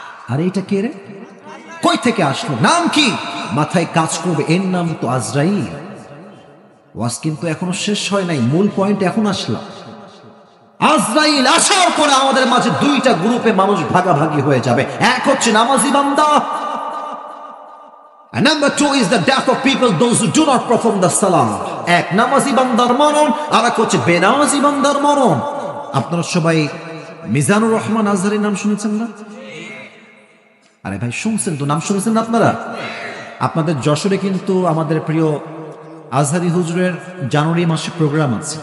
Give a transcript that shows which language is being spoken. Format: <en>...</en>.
<bn>আর এটা কে রে? কই থেকে আসলো? নাম কি? মাথায় কাজ করবে, এর নাম তো আজরাইল। ওয়াজ কিন্তু এখনো শেষ হয় নাই, মূল পয়েন্ট এখন আসলাম। আজরাইল আসার পরে আমাদের মাঝে দুইটা গ্রুপে মানুষ ভাগাভাগি হয়ে যাবে। এক হচ্ছে নামাজি বান্দা,</bn> <en>and number 2 is the death of people, those who do not perform the salah.</en> <bn>এক নামাজি বান্দার মরণ, আর এক হচ্ছে বেনামাজি বান্দার মরণ। আপনারা সবাই মিজানুর রহমান আজহারীর নাম শুনেছেন না? আরে ভাই শুনছেন তো, নাম শুনেছেন না আপনারা? আপনাদের যশোরে কিন্তু আমাদের প্রিয় আজহারী হুজুরের জানুয়ারি মাসে প্রোগ্রাম আছে।</bn>